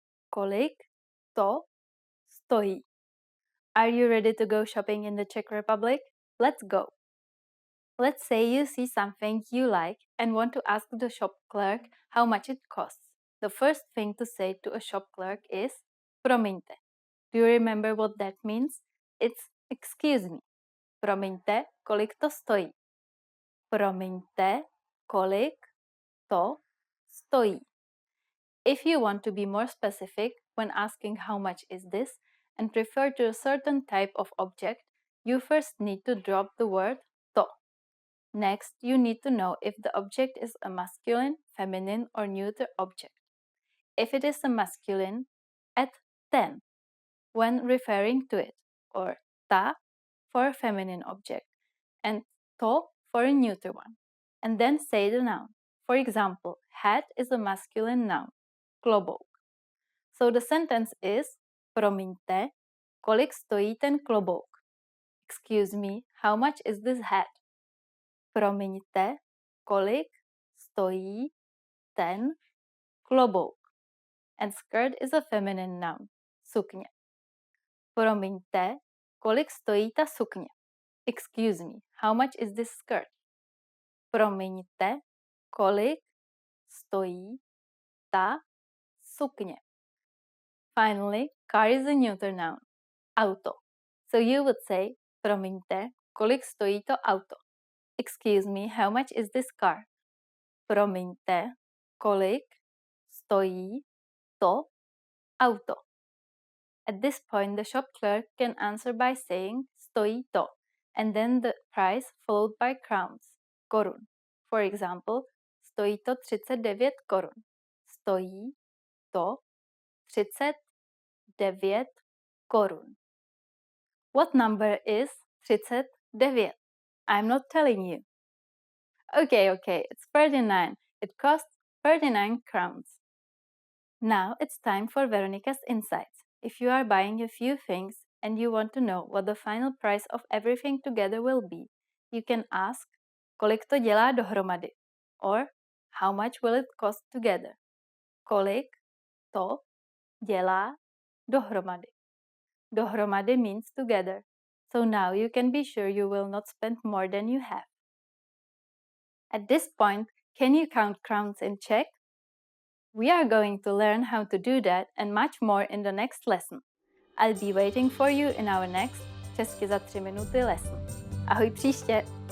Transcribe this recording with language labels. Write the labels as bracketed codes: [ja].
[cs] Kolik to stojí? [en] Are you ready to go shopping in the Czech Republic? Let's go! Let's say you see something you like and want to ask the shop clerk how much it costs. the first thing to say to a shop clerk is promiňte. Do you remember what that means? It's excuse me. [cs] Promiňte, kolik to stojí. Promiňte, kolik to stojí. [en] If you want to be more specific when asking how much is this and refer to a certain type of object, you first need to drop the word to. Next, you need to know if the object is a masculine, feminine, or neuter object. If it is a masculine, add ten when referring to it, or ta for a feminine object, and to for a neuter one. And then say the noun. For example, hat is a masculine noun, klobouk. So the sentence is, [cs] promiňte, kolik stojí ten klobouk? [en] Excuse me, how much is this hat? [cs] Promiňte, kolik stojí ten klobouk? [en] And skirt is a feminine noun, sukně. [cs] Promiňte, kolik stojí ta sukně? [en] Excuse me, how much is this skirt? [cs] Promiňte, kolik stojí ta sukně? [en] Finally, car is a neuter noun, auto. So you would say, [cs] promiňte, kolik stojí to auto? [en] Excuse me, how much is this car? [cs] Promiňte, kolik stojí to auto? [en] At this point, the shop clerk can answer by saying [cs] stojí to, [en] and then the price followed by crowns, korun. [cs] For example, stojí to 39 korun. Stojí to 39 korun. [en] What number is 39? I'm not telling you. Okay, it's 39. It costs 39 crowns. Now it's time for Veronica's insights. If you are buying a few things and you want to know what the final price of everything together will be, you can ask, [cs] kolik to dělá dohromady? [en] Or, how much will it cost together? [cs] Kolik to dělá dohromady? [en] Dohromady means together. So now you can be sure you will not spend more than you have. At this point, can you count crowns in Czech? We are going to learn how to do that and much more in the next lesson. I'll be waiting for you in our next Česky za 3 minuty lesson. [cs] Ahoj příště!